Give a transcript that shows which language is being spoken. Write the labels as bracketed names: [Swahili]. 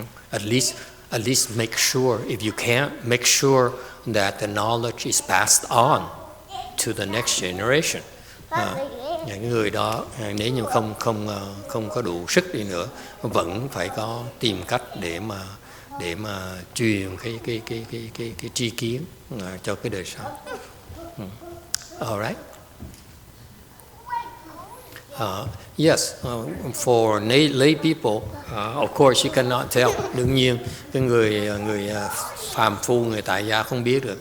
[English] At least make sure, if you can't, make sure that the knowledge is passed on to the next generation. [Vietnamese] Những người đó nếu như không có đủ sức đi nữa, vẫn phải có tìm cách để mà truyền cái tri kiến cho cái đời sau. [English] All right. Yes, for lay people, of course you cannot tell. [Vietnamese] Đương nhiên cái người phàm phu, người tại gia không biết được.